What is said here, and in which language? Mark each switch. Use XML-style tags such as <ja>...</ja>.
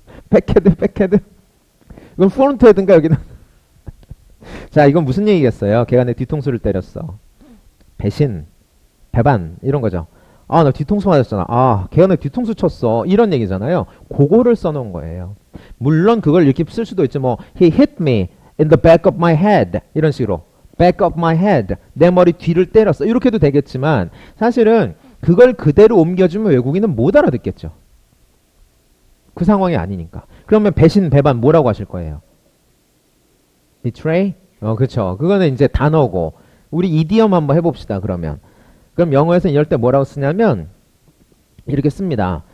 <ko>백헤드? 이건 프론트 헤드인가 여기는? 자, 이건 무슨 얘기겠어요? 개간의 뒤통수를 때렸어. 배신, 배반 이런 거죠. 나 뒤통수 맞았잖아. 걔가 내 뒤통수 쳤어. 이런 얘기잖아요. 그거를 써놓은 거예요. 물론 그걸 이렇게 쓸 수도 있죠.</ko> <en>뭐 he hit me in the back of my head</en> <ko>이런 식으로</ko> <en>back of my head</en> <ko>내 머리 뒤를 때렸어. 이렇게 해도 되겠지만 사실은 그걸 그대로 옮겨주면 외국인은 못 알아듣겠죠. 그 상황이 아니니까. 그러면 배신, 배반 뭐라고 하실 거예요? betray? 그쵸. 그거는 이제 단어고 우리 이디엄 한번 해봅시다. 그럼 영어에서는 이럴 때 뭐라고 쓰냐면 이렇게 씁니다.</ko>